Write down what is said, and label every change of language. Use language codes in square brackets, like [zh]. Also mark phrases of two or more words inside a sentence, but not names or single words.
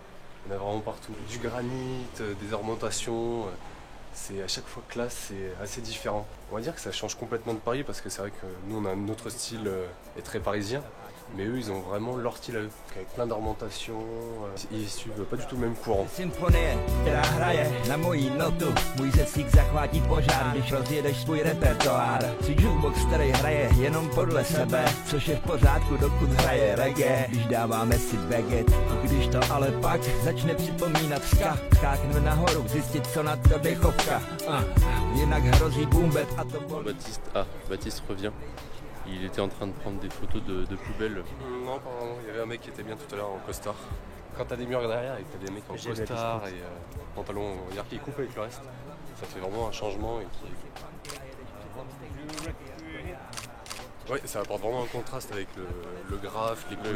[fr] Il y en a vraiment partout. Du granit, des ornementations, c'est à chaque fois classe, c'est assez différent. On va dire que ça change complètement de Paris parce que c'est vrai que nous on a notre style est très parisien. Mais eux, ils ont vraiment leur style à eux, avec plein d'ornementations, ils suivent pas du tout le même courant. [cs] Symfonie, která hraje na mojí notu, můj řecík zachvátí požár, když rozjedeš svůj repertoár. Si jukebox, který hraje jenom podle sebe, což je v pořádku, dokud hraje reggae, když dáváme si baget. Když to ale pak začne připomínat ska, skákneme nahoru, zjistit, co na to dechovka. Jinak hrozí boombet a to bolí. [fr] Baptiste revient. Il était en train de prendre des photos de poubelles. Non, pardon, il y avait un mec qui était bien tout à l'heure en costard. Quand t'as des murs derrière et que t'as des mecs en costard et pantalon, on va dire qu'ils coupent avec le reste, ça fait vraiment un changement et ouais, ça apporte vraiment un contraste avec le graphe, les couleurs.